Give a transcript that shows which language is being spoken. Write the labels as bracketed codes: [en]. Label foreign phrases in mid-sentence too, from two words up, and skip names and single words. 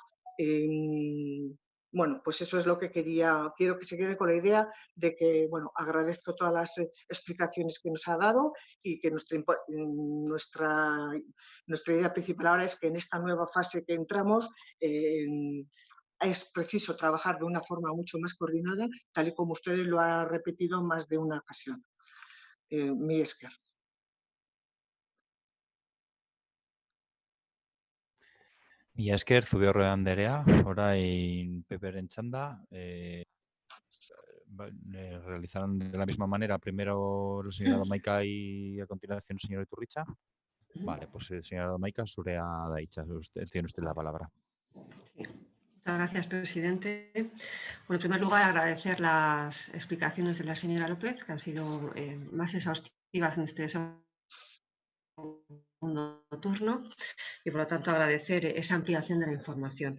[es] Bueno, pues eso es lo que quiero que se quede con la idea de que, bueno, agradezco todas las explicaciones que nos ha dado y que nuestra idea principal ahora es que en esta nueva fase que entramos es preciso trabajar de una forma mucho más coordinada, tal y como ustedes lo han repetido más de una ocasión. [eu] Mi esker. Mila esker, Zubiorra Anderea, orain Peperen txanda. [es] Realizarán de la misma manera primero la señora Domaica y a continuación el señor Iturricha. Vale, pues señora Domaica, [eu] zurea da hitza, [es] tiene usted la palabra. Sí. Muchas gracias, presidente. Bueno, en primer lugar, agradecer las explicaciones de la señora López, que han sido más exhaustivas en este segundo turno y, por lo tanto, agradecer esa ampliación de la información.